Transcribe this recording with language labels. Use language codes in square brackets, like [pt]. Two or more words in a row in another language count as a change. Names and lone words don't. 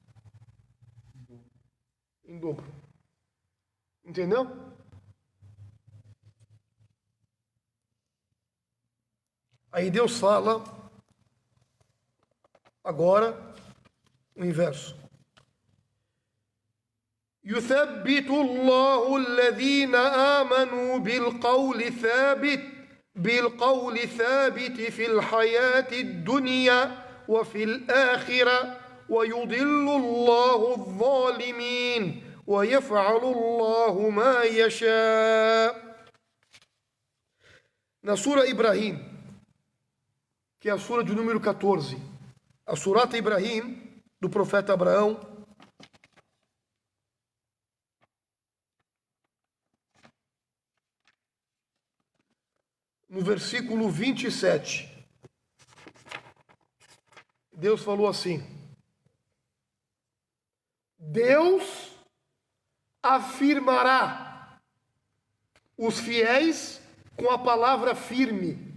[pt] Em dobro. Entendeu? Aí Deus fala, agora, o inverso. [ar] يثبت الله الذين آمنوا بالقول ثابت في الحياة الدنيا وفي الآخرة ويضل الله الظالمين ويفعل الله ما يشاء. [pt] Na Sura Ibrahim, que é a Sura de número 14, a Surat Ibrahim, do profeta Abraão, no versículo 27, Deus falou assim: Deus afirmará os fiéis com a palavra firme.